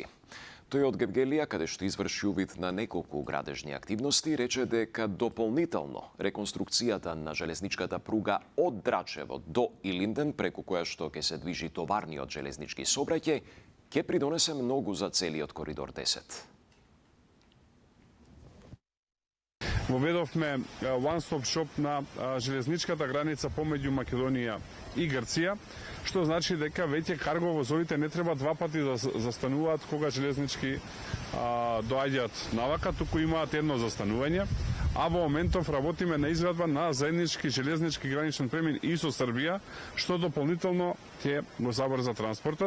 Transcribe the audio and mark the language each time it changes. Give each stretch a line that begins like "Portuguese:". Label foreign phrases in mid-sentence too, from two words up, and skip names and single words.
Macedonian: Тој од Гевгелија, каде што изврши увид на неколку градежни активности, рече дека дополнително реконструкцијата на железничката пруга од Драчево до Илинден, преку која што ќе се движи товарниот железнички сообраќај, ќе придонесе многу за целиот коридор 10. Воведовме
English: one-stop shop
Macedonian: на железничката граница помеѓу Македонија и Грција, што значи дека веќе карго возовите не треба два пати да застануваат кога железнички доаѓаат навака, туку имаат едно застанување, а во моментов работиме на изградба на заеднички железнички граничен премин и со Србија, што дополнително ќе го забрза транспортот.